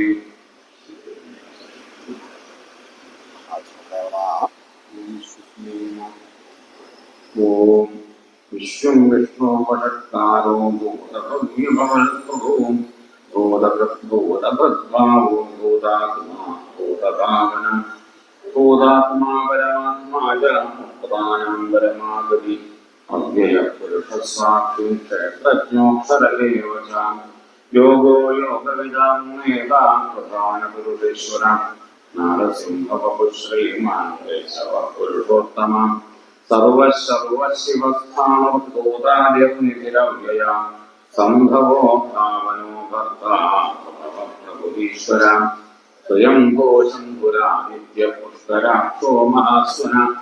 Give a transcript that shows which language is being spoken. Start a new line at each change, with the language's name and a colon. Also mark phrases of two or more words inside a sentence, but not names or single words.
Sanskrit: ഓം വിശ്വം വിഷ്ണോപഷത്കാരോ ഭൂതഭവ്യഭവൽപ്രഭോ ഭൂതഭൃദ്ഭൂതഭദ്ഭാവോ ഭൂതാത്മാ ഭൂതഭാവനം ഭൂതാത്മാ പരമാത്മാ ച പ്രധാനം പരമാഗതി अव्ययपुरुषस्वाक्षी क्षेत्रज्ञोऽक्षर एव च योगो योगविदां नेता प्रधानपुरुषेश्वर नारसिंहवपु श्रीमान् केशवः पुरुषोत्तमः सर्वशिवस्थानोदार्यनिधिरव्यया सम्भवो भावनो भर्ता प्रभुरीश्वर स्वयंभो शम्भुरादित्यपुष्कराक्षो महास्वन